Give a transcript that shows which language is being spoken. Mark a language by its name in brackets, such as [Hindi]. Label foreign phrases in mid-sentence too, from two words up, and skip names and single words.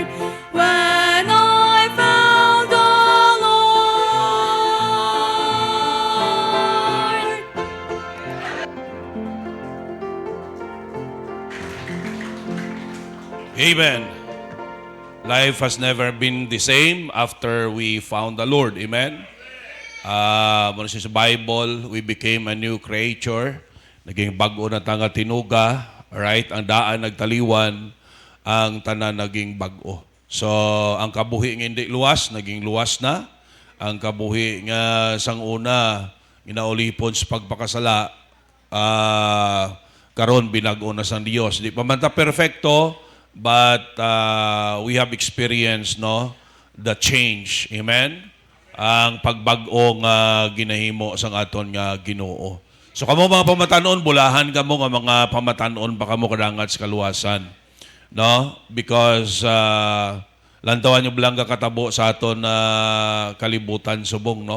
[English] When I found the Lord. Amen. Life has never been the same after we found the Lord. [Hiligaynon] Amen. Muna sa Bible, [English] we became a new creature. [Hiligaynon] Naging bago na tanga tinuga. [English] Right? [Hiligaynon] Ang daan nagtaliwan, ang tanan naging bago. So, ang kabuhi nga hindi luwas, naging luwas na. Ang kabuhi nga sang una, ginaulipon sa pagpakasala, karon binago na sang Dios. Di pa man ta perfecto, [English] but we have experienced the change. Amen? [Hiligaynon] Ang pagbag-o nga ginahimo sang aton nga Ginoo. So kamo mga pamatanon, bulahan kamo nga mga pamatanon pa kamo kadangat sa kaluwasan. No? Because lantawan nyo bilang katabo sa aton kalibutan subong, no?